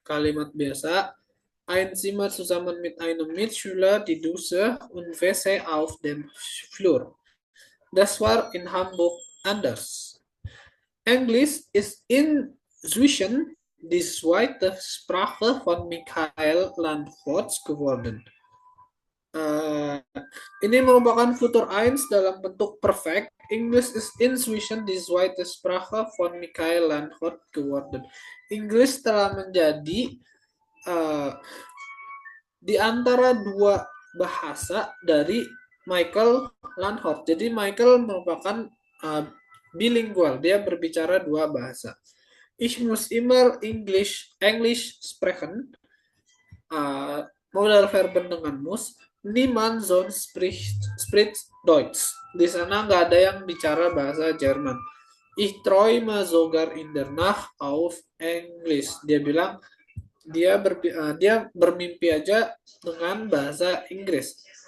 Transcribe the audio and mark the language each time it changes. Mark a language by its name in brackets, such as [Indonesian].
[Indonesian] Kalimat biasa. [German] Ein Zimmer zusammen mit einem Mitschüler, die Dusche und Wäsche auf dem Flur. Das war in Hamburg anders. Englisch ist inzwischen die zweite Sprache von Michael Landford geworden. [Indonesian] Ini merupakan futur 1 dalam bentuk perfect. [German] English is inzwischen die zweite Sprache von Michael Landford geworden. [Indonesian] Inggris telah menjadi di antara 2 bahasa dari Michael Landford. Jadi Michael merupakan bilingual. Dia berbicara 2 bahasa. [German] Ich muss immer English sprechen. [Indonesian] Modal verben dengan muss. [German] Niemand sonst spricht Deutsch. [Indonesian] Di sana nggak ada yang bicara bahasa Jerman. [German] Ich träume sogar in der Nacht auf Englisch. [Indonesian] Dia bilang dia bermimpi aja dengan bahasa Inggris.